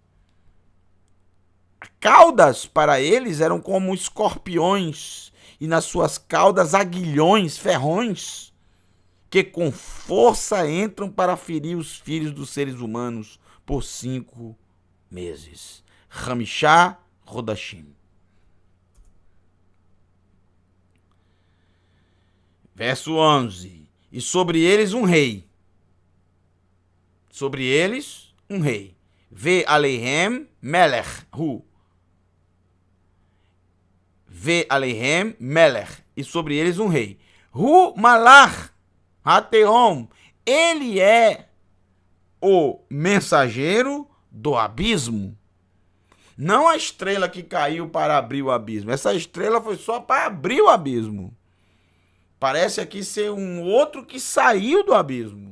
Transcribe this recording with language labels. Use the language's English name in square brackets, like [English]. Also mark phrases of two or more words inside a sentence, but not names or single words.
[Portuguese] Caudas para eles eram como escorpiões, e nas suas caudas aguilhões, ferrões, que com força entram para ferir os filhos dos seres humanos por 5 meses. [Hebrew] חמישה חודשים. [Portuguese] Verso 11. E sobre eles um rei. Sobre eles um rei. [Hebrew] ועליהם מלך הוא. ועליהם מלך. [Portuguese] E sobre eles um rei. [Hebrew] הוא מלאך התהום. [Portuguese] Ele é o mensageiro do abismo. Não a estrela que caiu para abrir o abismo. Essa estrela foi só para abrir o abismo. Parece aqui ser um outro que saiu do abismo.